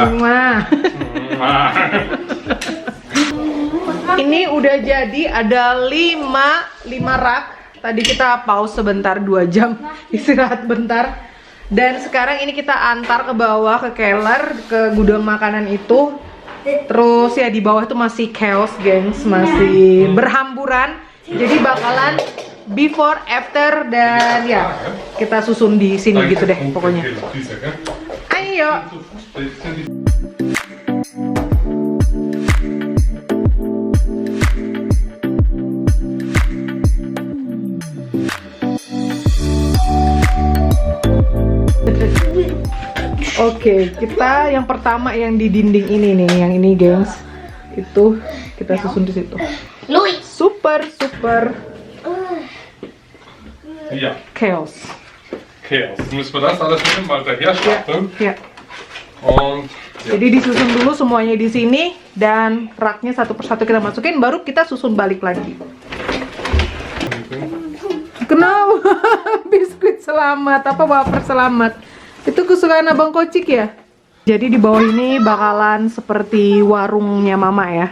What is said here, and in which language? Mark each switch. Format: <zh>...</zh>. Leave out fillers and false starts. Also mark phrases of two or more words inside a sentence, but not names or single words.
<id>Muah. Ini udah jadi, ada 5 rak. Tadi kita pause sebentar 2 jam, istirahat bentar. Dan sekarang ini kita antar ke bawah ke keller, ke gudang makanan itu. Terus ya di bawah tuh masih chaos, gengs, masih berhamburan. Jadi bakalan</id> <en>before, after,</en> <id>dan ya kita susun di sini gitu deh pokoknya. Ayo. Oke, kita yang pertama yang di dinding ini nih, yang ini, gengs. Itu kita susun di situ. Louis.</id> <de>Super Ja, chaos. Chaos. Müssen wir das alles nehmen, mal daher stapeln.</de> <id>Ya.</id> <de>Und ja.</de> <id>Jadi disusun dulu semuanya di sini dan raknya satu persatu kita masukin, baru kita susun balik lagi. Kenapa? Biskuit selamat, apa wafer selamat? Itu kesukaan Abang Kocik ya? Jadi di bawah ini bakalan seperti warungnya Mama ya.</id>